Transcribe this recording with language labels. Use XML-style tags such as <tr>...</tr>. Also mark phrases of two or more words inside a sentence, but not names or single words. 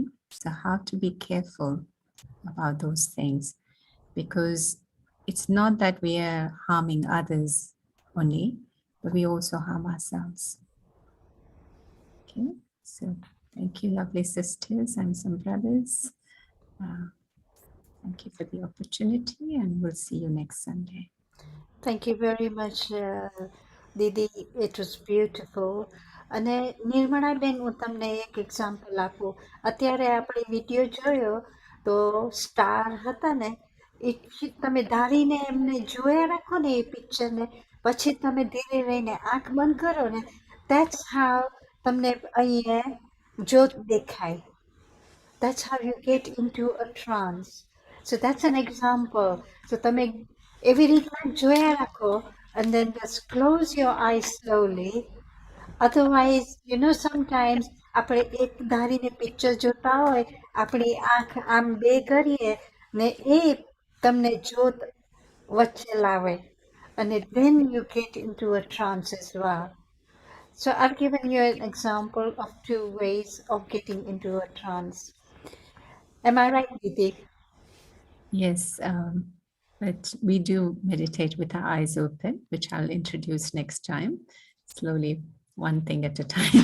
<en>So how to be careful about those things, because it's not that we are harming others only, but we also harm ourselves. Okay, so thank you, lovely sisters and some brothers. Thank you for the opportunity, and we'll see you next Sunday. Thank you very much, Didi. It was beautiful.</en> <gu>અને નિર્મળાબેન હું તમને એક એક્ઝામ્પલ આપું. અત્યારે આપણે વિડીયો જોયો તો સ્ટાર હતા ને એ તમે ધારીને એમને જોયા રાખો ને એ પિક્ચરને, પછી તમે ધીરે રહીને આંખ બંધ કરો ને,</gu> <en>that's how</en> <gu>તમને અહીંયા જ્યોત દેખાય.</gu> <en>That's how you get into a trance. So that's an example. So</en> <gu>તમે એવી રીતના જોયા રાખો,</gu> <en>and then just close your eyes slowly. Otherwise, sometimes</en> <gu>આપણે એક ધારીને પિક્ચર જોતા હોય, આપણી આંખ આમ બે કરીએ ને એ તમને જોત વચ્ચે લાવે, અને</gu> <en>then you get into a trance as well. So I've given you an example of 2 ways of getting into a trance. Am I right, Didi? Yes, but we do meditate with our eyes open, which I'll introduce next time, slowly, one thing at a time.</en>